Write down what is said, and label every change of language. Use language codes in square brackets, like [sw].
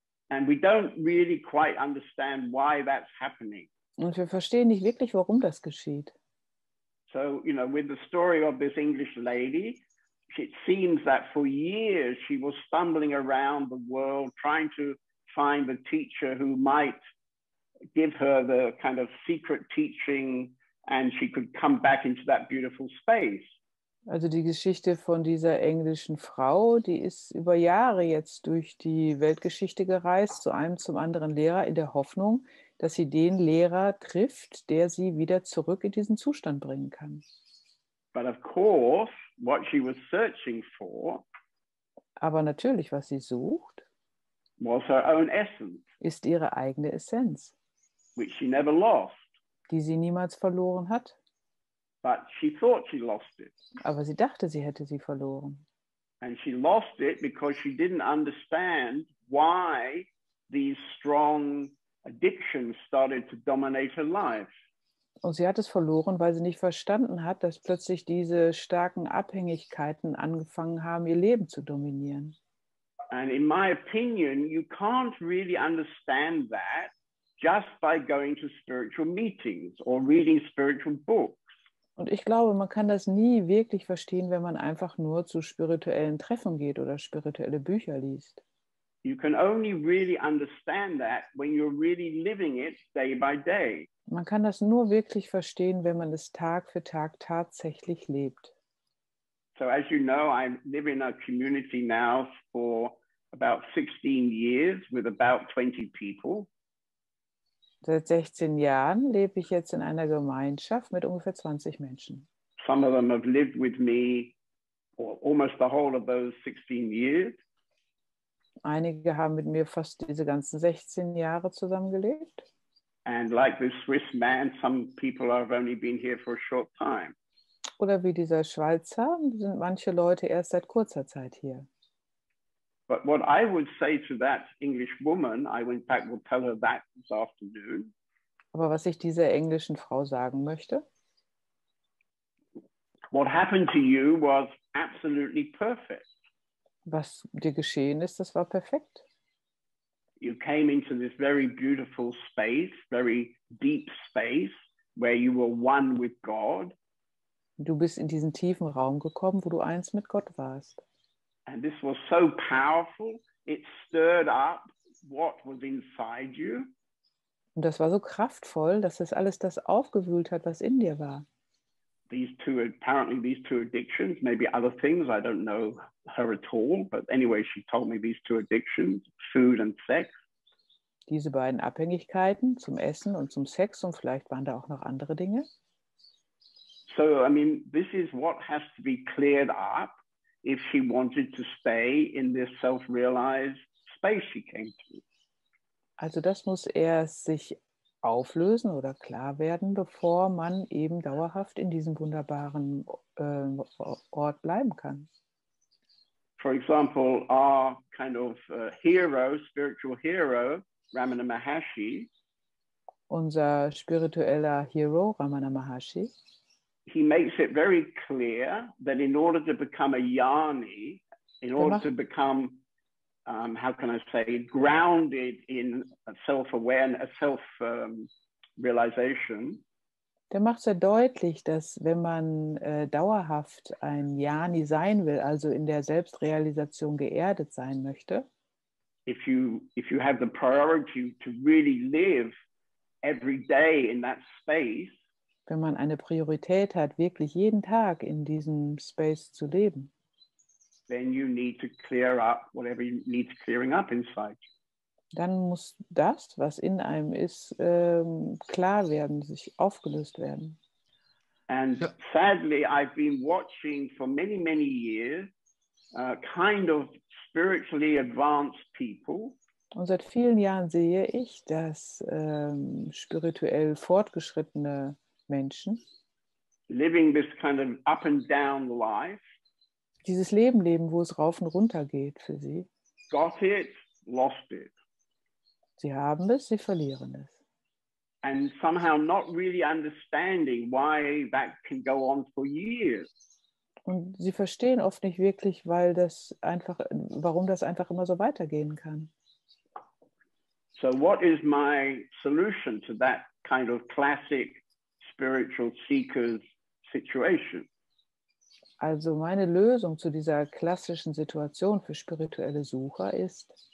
[en] And we don't really quite understand why that's happening. [de] Und wir verstehen nicht wirklich, warum das geschieht. [en] So, you know, with the story of this English lady, it seems that for years she was stumbling around the world trying to find the teacher who might give her the kind of secret teaching and she could come back into that beautiful space. [de] Also die Geschichte von dieser englischen Frau, die ist über Jahre jetzt durch die Weltgeschichte gereist, zu einem zum anderen Lehrer, in der Hoffnung, dass sie den Lehrer trifft, der sie wieder zurück in diesen Zustand bringen kann. [en] But of course, what she was searching for [de] Aber natürlich, was sie sucht, [en] was her own essence, [de] ist ihre eigene Essenz, [en] which she never lost. [de] die sie niemals verloren hat. [en] But she thought she lost it. [de] Aber sie dachte, sie hätte sie verloren. [en] And she lost it because she didn't understand why these strong addictions started to dominate her life. [de] Und sie hat es verloren, weil sie nicht verstanden hat, dass plötzlich diese starken Abhängigkeiten angefangen haben, ihr Leben zu dominieren. [en] And in my opinion, you can't really understand that just by going to spiritual meetings or reading spiritual books. [de] Und ich glaube, man kann das nie wirklich verstehen, wenn man einfach nur zu spirituellen Treffen geht oder spirituelle Bücher liest. [en] You can only really understand that when you're really living it day by day. [de] Man kann das nur wirklich verstehen, wenn man es Tag für Tag tatsächlich lebt. [en] So as you know, I live in a community now for about 16 years with about 20 people. [de] Seit 16 Jahren lebe ich jetzt in einer Gemeinschaft mit ungefähr 20 Menschen. [en] Some of them have lived with me for almost the whole of those 16 years. [de] Einige haben mit mir fast diese ganzen 16 Jahre zusammengelebt. [en] And like this Swiss man, some people have only been here for a short time. [de] Oder wie dieser Schweizer, sind manche Leute erst seit kurzer Zeit hier. [en] But what I would say to that English woman, I in fact will tell her that this afternoon. [de] Aber was ich dieser englischen Frau sagen möchte, [en] what happened to you was absolutely perfect. [de] was dir geschehen ist, das war perfekt. [en] You came into this very beautiful space, very deep space, where you were one with God. [de] Du bist in diesen tiefen Raum gekommen, wo du eins mit Gott warst. [en] And this was so powerful, it stirred up what was inside you. [de] Und das war so kraftvoll, dass das alles das aufgewühlt hat, was in dir war. [en] Apparently these two addictions, maybe other things, I don't know her at all, but anyway, she told me these two addictions, food and sex. [de] Diese beiden Abhängigkeiten zum Essen und zum Sex, und vielleicht waren da auch noch andere Dinge. [en] So, I mean, this is what has to be cleared up if she wanted to stay in this self-realized space she came to. [de] Also das muss erst sich auflösen oder klar werden, bevor man eben dauerhaft in diesem wunderbaren Ort bleiben kann. [en] For example, our kind of hero, spiritual hero, Ramana Maharshi, [de] Unser spiritueller Hero, Ramana Maharshi, [en] he makes it very clear that in order to become a yoni, in order to become, how can I say, grounded in self-awareness, self-realization, [de] der macht sehr deutlich, dass wenn man dauerhaft ein Jani sein will, also in der Selbstrealisation geerdet sein möchte, [en] if you have the priority to really live every day in that space, [de] wenn man eine Priorität hat, wirklich jeden Tag in diesem Space zu leben, [en] then you need to clear up whatever needs clearing up inside. [de] dann muss das, was in einem ist, klar werden, sich aufgelöst werden. [en] And sadly, I've been watching for many, many years kind of spiritually advanced people. [de] Und seit vielen Jahren sehe ich, dass spirituell fortgeschrittene Menschen [en] living this kind of up and down life, [de] dieses Leben leben, wo es rauf und runter geht für sie. [en] got it, lost it. [de] Sie haben es, sie verlieren es. [en] And somehow not really understanding why that can go on for years. [de] Und sie verstehen oft nicht wirklich, warum das einfach immer so weitergehen kann. [en] So what is my solution to that kind of classic spiritual seekers situation? [de] Also meine Lösung zu dieser klassischen Situation für spirituelle Sucher ist